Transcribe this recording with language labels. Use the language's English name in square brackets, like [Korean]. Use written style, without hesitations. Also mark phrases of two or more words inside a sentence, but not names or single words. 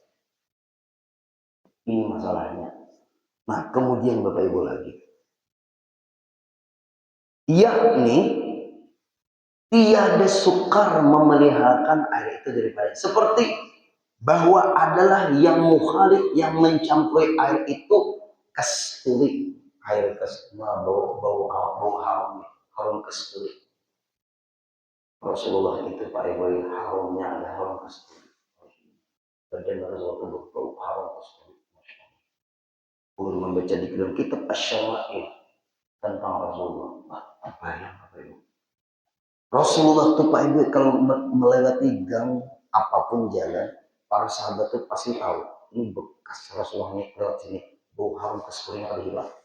[Indonesian] Ini masalahnya. Nah, kemudian Bapak Ibu lagi, yakni tiada sukar memeliharakan air itu daripada seperti bahwa adalah yang mukhalif yang mencampuri air itu kasturi, air kasturi, bau harum kasturi. Rasulullah itu Pak Ibu harumnya ada harum kasturi. Badan Rasulullah itu bau harum kasturi. Ulun membaca di dalam kitab Asy-Syama'il tentang Rasulullah. Apa yang Bapak Ibu? Rasulullah itu Pak Ibu kalau melewati gang apapun jalan, para sahabat itu pasti tahu ini bekas Rasulullah ini lewat sini, bau harum kasturi yang hilang.